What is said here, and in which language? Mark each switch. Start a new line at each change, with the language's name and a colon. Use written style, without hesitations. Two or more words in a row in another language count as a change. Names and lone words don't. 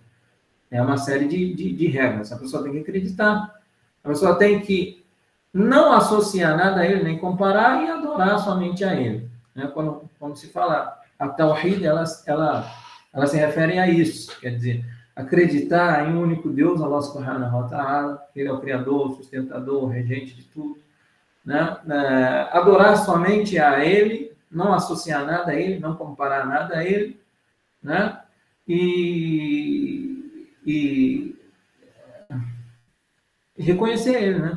Portuguese: É uma série de regras. A pessoa tem que acreditar. A pessoa tem que não associar nada a ele, nem comparar e adorar somente a ele. né? Quando se fala a Tawhid, ela se refere a isso, quer dizer, acreditar em um único Deus,
Arabic: الله سبحانه وتعالى,
Portuguese: que Ele é o Criador, o sustentador, o regente de tudo, né? Adorar somente a Ele, não associar nada a Ele, não comparar nada a Ele, né? E reconhecer Ele, né?